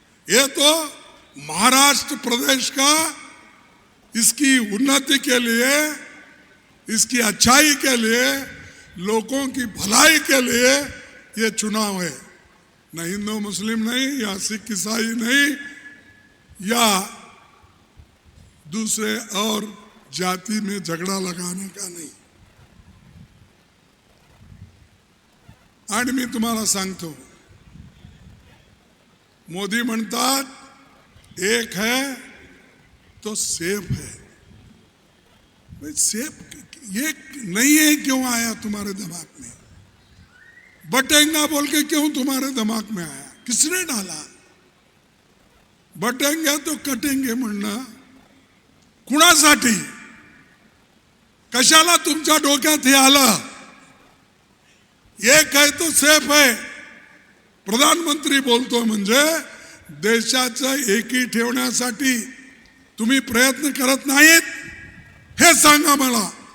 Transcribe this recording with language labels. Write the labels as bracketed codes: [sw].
[hi] ये तो महाराष्ट्र प्रदेश का, इसकी उन्नति के लिए, इसकी अच्छाई के लिए, लोगों की भलाई के लिए ये चुनाव है। न हिंदू मुस्लिम नहीं, या सिख ईसाई नहीं, या दूसरे और जाति में झगड़ा लगाने का नहीं। [mr] आणि मी तुम्हाला सांगतो, मोदी म्हणतात [hi] एक है तो सेफ है। भाई सेफ ये नहीं है, क्यों आया तुम्हारे दिमाग में? बटेंगा बोल के क्यों तुम्हारे दिमाग में आया? किसने डाला? बटेंगे तो कटेंगे [mr] म्हणणं कुणासाठी, कशाला तुमच्या डोक्यात हे आलं? [hi] एक है तो सेफ है। [mr] प्रधानमंत्री बोलतो म्हणजे देशाचं एकी ठेवण्यासाठी तुम्ही प्रयत्न करत नाहीत, हे सांगा मला।